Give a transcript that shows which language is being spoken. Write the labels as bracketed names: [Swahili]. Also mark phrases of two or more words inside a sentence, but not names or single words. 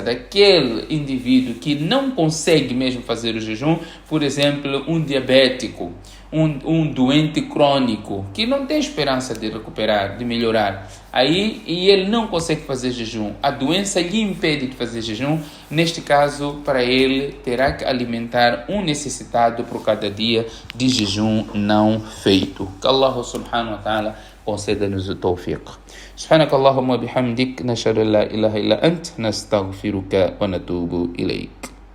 [Portuguese] daquele indivíduo que não consegue mesmo fazer o jejum, por exemplo, um diabético, um doente crônico, que não tem esperança de recuperar, de melhorar, e ele não consegue fazer jejum, a doença lhe impede de fazer jejum, neste caso, para ele, terá que alimentar um necessitado por cada dia de jejum não feito. Que Allah [Arabic] سبحانه وتعالى [Portuguese] conceda-nos o tawfiq. [Arabic] سبحانك اللهم وبحمدك نشهد أن لا إله إلا أنت نستغفرك ونتوب إليك.